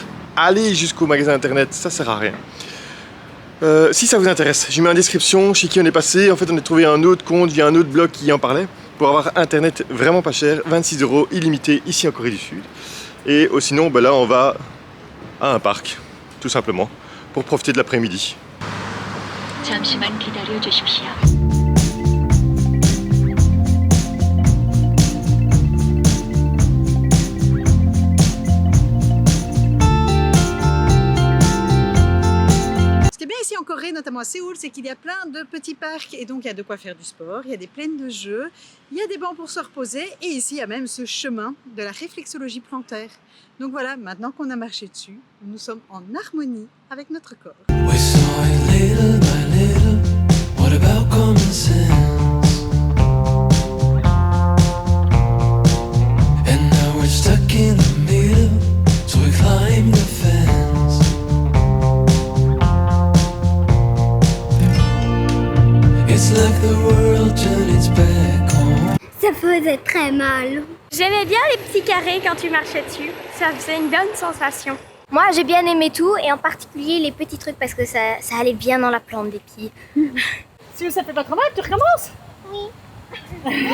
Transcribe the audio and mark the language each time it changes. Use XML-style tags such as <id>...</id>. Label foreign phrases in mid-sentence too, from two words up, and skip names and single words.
<fr>Aller jusqu'au magasin internet, ça sert à rien. Si ça vous intéresse, j'ai mis en description chez qui on est passé. En fait, on a trouvé un autre compte via un autre blog qui en parlait pour avoir internet vraiment pas cher, 26 € illimité ici en Corée du Sud. Et sinon, ben là, on va à un parc, tout simplement, pour profiter de l'après-midi.</fr> <ko>잠시만 기다려 주십시오.</ko> <fr>Ce qui est bien ici en Corée, notamment à Séoul, c'est qu'il y a plein de petits parcs et donc il y a de quoi faire du sport, il y a des plaines de jeux, il y a des bancs pour se reposer et ici il y a même ce chemin de la réflexologie plantaire. Donc voilà, maintenant qu'on a marché dessus, nous sommes en harmonie avec notre corps.</fr> <en>We saw it little by little. What about common sense? And now we're stuck in the middle, so we climb the fence. It's like the world turned its back on.</en> <fr>Ça faisait très mal. J'aimais bien les petits carrés quand tu marchais dessus. Ça faisait une bonne sensation. Moi, j'ai bien aimé tout, et en particulier les petits trucs parce que ça allait bien dans la plante des pieds. Si ça fait pas trop mal, tu recommences? Oui.</fr>